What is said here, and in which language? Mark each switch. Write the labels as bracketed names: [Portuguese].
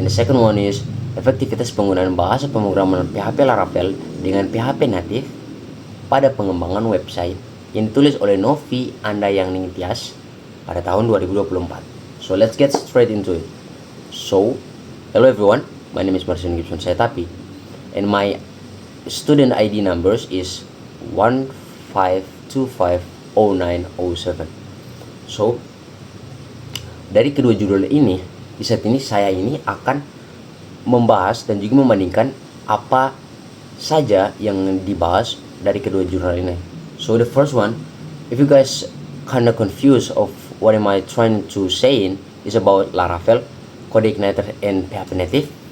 [English] And the second one is [Indonesian] efektivitas penggunaan bahasa pemrograman PHP Laravel dengan PHP native pada pengembangan website yang ditulis oleh Novi Andayang Ningtyas pada tahun 2024. [English] So let's get straight into it. So, hello everyone, my name is Marcion Gibson Setapi and my student ID numbers is 15250907. [Indonesian] So, dari kedua judul ini, di saat ini saya ini akan membahas dan juga membandingkan apa saja yang dibahas dari kedua jurnal ini. [English] So the first one, if you guys kinda confused of what am I trying to say is about Laravel, CodeIgniter and PHP Native.